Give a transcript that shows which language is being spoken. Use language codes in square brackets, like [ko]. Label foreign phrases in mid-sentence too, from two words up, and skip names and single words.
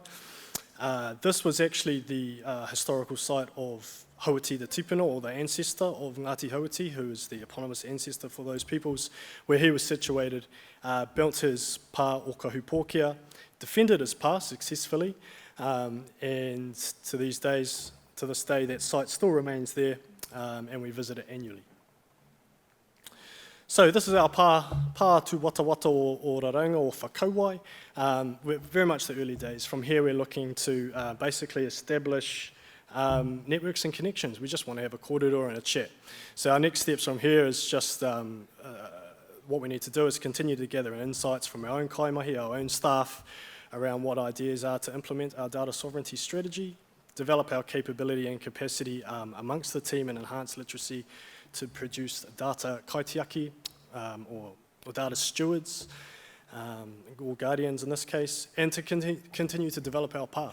[en] This was actually the historical site of Hauiti the Tupuna, or the ancestor of Ngāti Hauiti, who is the eponymous ancestor for those peoples, where he was situated, built his pā Ōkahu Pōkea, defended his pā successfully, and to this day, that site still remains there, and we visit it annually. So this is our [mi] pā tu wata wata o Raranga [en] or whakauai. We're very much the early days. From here we're looking to basically establish networks and connections. We just want to have a kōrero and a chat. So our next steps from here is just what we need to do is continue to gather insights from our own kaimahi, our own staff, around what ideas are to implement our data sovereignty strategy, develop our capability and capacity amongst the team and enhance literacy to produce data kaitiaki or data stewards or guardians in this case, and to continue to develop our pā.